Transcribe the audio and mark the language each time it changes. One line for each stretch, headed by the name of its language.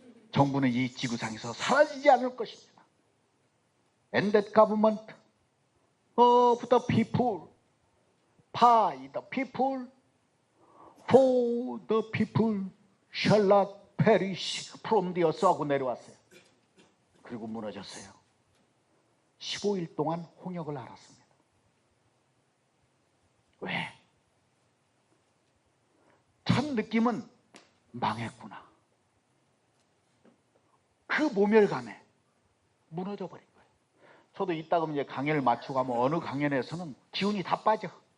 Korean: 정부는 이 지구상에서 사라지지 않을 것입니다.
English: And that government of the people, by the people, for the people shall not perish from the earth
Korean: 하고 내려왔어요. 그리고 무너졌어요. 15일 동안 홍역을 알았습니다. 왜? 첫 느낌은 망했구나. 그 모멸감에 무너져 버린 거예요. 저도 이따금 이제 강연을 마치고 가면 어느 강연에서는 기운이 다 빠져.